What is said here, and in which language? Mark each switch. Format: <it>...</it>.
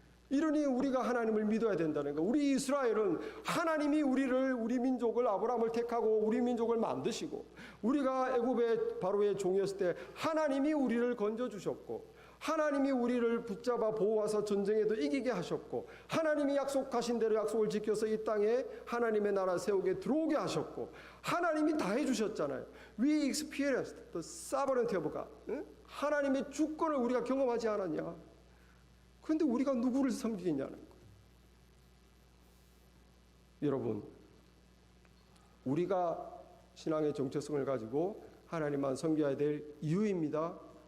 <ko>이러니 우리가 하나님을 믿어야 된다는 거예요. 우리 이스라엘은 하나님이 우리 민족을 아브라함을 택하고 우리 민족을 만드시고 우리가 애굽의 바로의 종이었을 때 하나님이 우리를 건져주셨고 하나님이 우리를 붙잡아 보호하사 전쟁에도 이기게 하셨고 하나님이 약속하신 대로 약속을 지켜서 이 땅에 하나님의 나라 세우게 들어오게 하셨고 하나님이 다 해주셨잖아요.</ko> <en>We experienced the sovereignty of God.</en> <ko>응? 하나님의 주권을 우리가 경험하지 않았냐. 그런데 우리가 누구를 섬기냐는 거예요. 여러분, 우리가 신앙의 정체성을 가지고 하나님만 섬겨야 될 이유입니다.</ko>